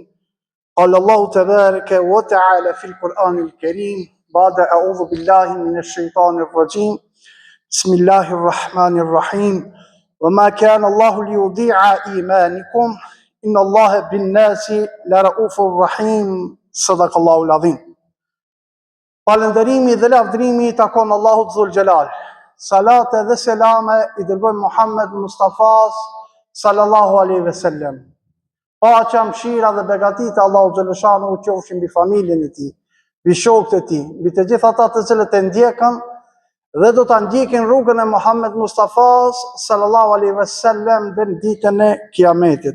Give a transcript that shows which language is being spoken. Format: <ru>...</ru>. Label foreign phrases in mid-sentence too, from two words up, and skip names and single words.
<ar>قال الله تبارك وتعالى في القرآن الكريم بعد أعوذ بالله من الشيطان الرجيم بسم الله الرحمن الرحيم وما كان الله ليضيع إيمانكم إن الله بالناس لرؤوف رحيم. صدق الله العظيم.</ar> <sq>Falënderimi dhe lavdërimi i takon Allahut</sq> <ar>ذو الجلال.</ar> <sq>Salate dhe selame i dërgojmë Muhammed Mustafas</sq> <ar>صلى الله عليه وسلم.</ar> <sq>Paqja, mëshira dhe begatit e Allahut xhaleshanu qofshin mbi familjen e tij, mbi shokët e tij, mbi të gjithë ata të cilët e ndjekën dhe do ta ndjekin rrugën e Muhammed Mustafas</sq> <ar>صلى الله عليه وسلم</ar> <sq>deri në ditën e Kiametit.</sq>